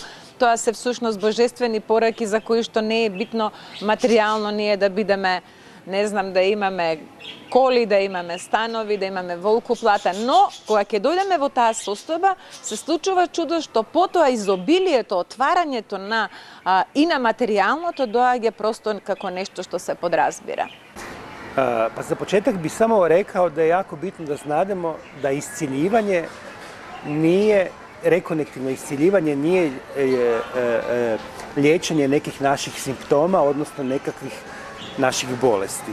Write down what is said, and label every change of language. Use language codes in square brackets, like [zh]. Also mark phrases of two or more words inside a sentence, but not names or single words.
[mk] Тоа се всушност божествени пораки за кои што не е битно материјално ние да бидеме, не знам, да имаме коли, да имаме станови, да имаме волку плата, но кога ќе дојдеме во таа состојба, се случува чудо што потоа изобилието, отварањето на и на материјалното доаѓа просто како нешто што се подразбира. [hr] Pa za početak bi samo rekao da je jako bitno da znademo da isciljivanje nije, rekonektivno isciljivanje nije liječenje nekih naših simptoma, odnosno nekakvih naših bolesti.